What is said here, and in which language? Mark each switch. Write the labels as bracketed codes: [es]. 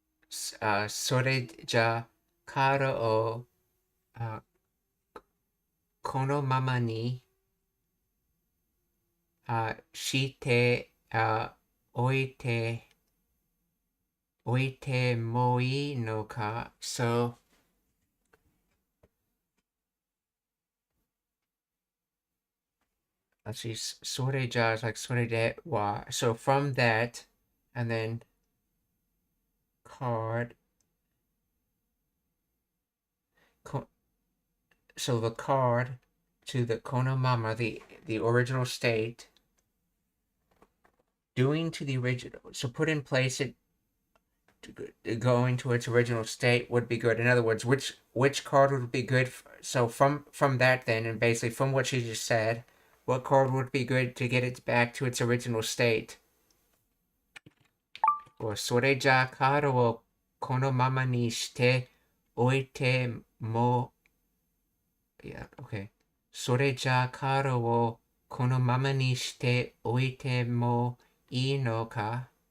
[ja] それじゃカードをこのままにして置いてもいいのか。 [en] So let's see, それじゃ is like それでは so from that and then card so the card to the konomama, the original state, doing to the original, so put in place it going to its original state would be good. In other words, which card would be good so from that then, and basically from what she just said, what card would be good to get it back to its original state? [ja] Or それじゃカードをこのままにしておいても [en] yeah, okay. [ja] それじゃカードをこのままにしておいてもいいのか?